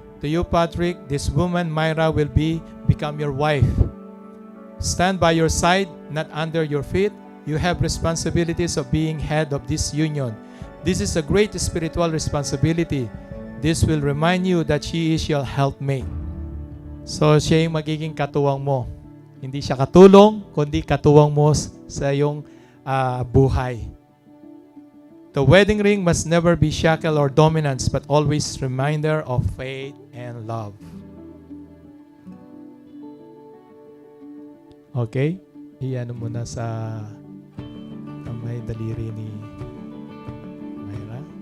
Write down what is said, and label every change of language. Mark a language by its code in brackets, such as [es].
[en] To you, Patrick, this woman, Myra, will become your wife. Stand by your side, not under your feet. You have responsibilities of being head of this union. This is a great spiritual responsibility. This will remind you that she is your helpmate. [tl] So, siya yung magiging katuwang mo. Hindi siya katulong, kundi katuwang mo sa iyong buhay. [en] The wedding ring must never be shackle or dominance, but always reminder of faith and love. [tl] Okay? Iyan mo na sa kamay, daliri ni Myra.